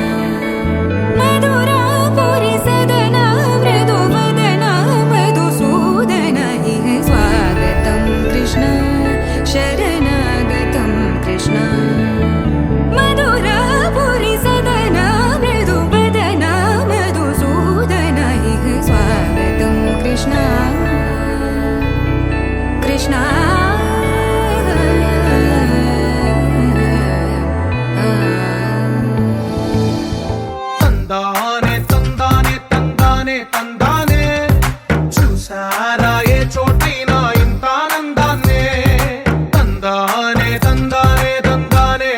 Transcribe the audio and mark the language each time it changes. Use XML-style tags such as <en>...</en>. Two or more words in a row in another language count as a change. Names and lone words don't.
<sa>मधुरापुरी सदन मृदुवदन मधुसूदन इह स्वागतं कृष्ण शरणागतं कृष्ण मधुरापुरी सदन मृदुवदन मधुसूदन इह स्वागतं कृष्ण कृष्ण</sa> <te>తందానే తందానే తందానే తందానే చూసారా ఏ చోటైనా ఇంత ఆనందాన్నే తందానే తందానే తందానే</te>